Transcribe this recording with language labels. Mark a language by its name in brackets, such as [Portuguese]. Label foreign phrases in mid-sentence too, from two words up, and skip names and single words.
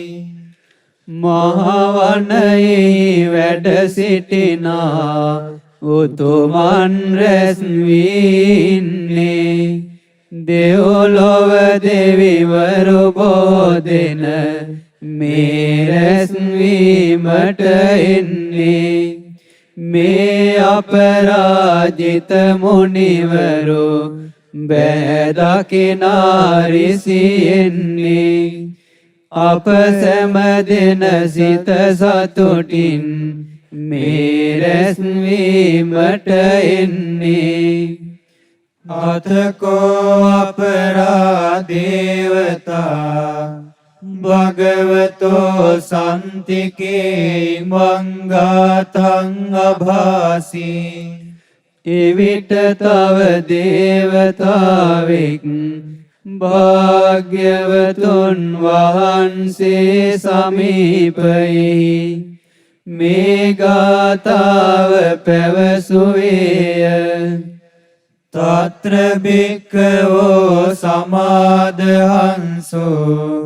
[Sinhala] මහවනයෙහි වැඩ සිටිනා උතුමන් රැස් වී ඉන්නේ දෙව්ලොව දෙවිවරු බෝදෙන මේ රැස්වීමට එන්නේ මේ අපරාජිත මුනිවරු බෑදකිනා රිසියෙන්නේ අප සැම දෙන සිත සතුටින් මේ රැස්වීමට එන්නේ [Pali] අතකෝ අපරාදේවතා භගවතෝ සන්තිකේ මංගාතං අභාසී [Sinhala] එවිට තව දේවතාවෙක් භාග්‍යවතුන් වහන්සේ සමීපයෙහි මේ ගාථාව පැවසුවේය [Pali] තත්‍ර භික්ඛවෝ සමාදහංසෝ